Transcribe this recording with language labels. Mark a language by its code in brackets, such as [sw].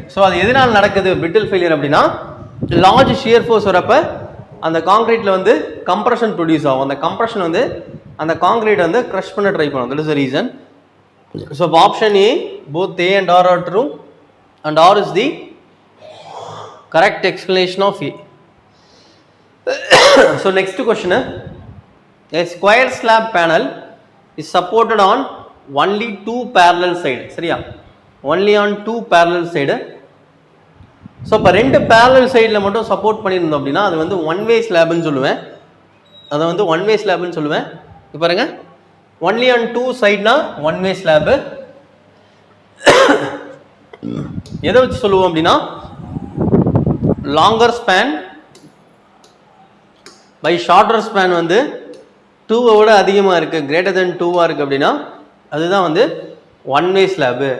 [ta] So அது எதனால் நடக்குது brittle failure அப்படின்னா, லார்ஜ் ஷியர் ஃபோர்ஸ் வரப்போ அந்த காங்க்ரீட்டில் வந்து கம்ப்ரஷன் ப்ரொடியூஸ் ஆகும். அந்த கம்ப்ரஷன் வந்து அந்த காங்க்ரீட் வந்து க்ரஷ் பண்ண ட்ரை பண்ணும். [en] That is the reason. So option A both A and R R true and R is the correct explanation of A. So next question, a square slab panel is supported on only two parallel side. சரியா? only on two parallel side. [ta] So இப்போ ரெண்டு parallel சைடில் மட்டும் support பண்ணியிருந்தோம் அப்படின்னா அது வந்து one way ஸ்லாப்னு சொல்லுவேன். அதை வந்து ஒன் வே ஸ்லாப்னு சொல்லுவேன். இப்போ பாருங்க, only on two சைட்னா one way slab. எதை வச்சு சொல்லுவோம் அப்படின்னா, longer span by shorter span வந்து 2 விட அதிகமாக இருக்குது, கிரேட்டர் தென் 2 இருக்குது அப்படின்னா அதுதான் வந்து ஒன் வே ஸ்லாபு.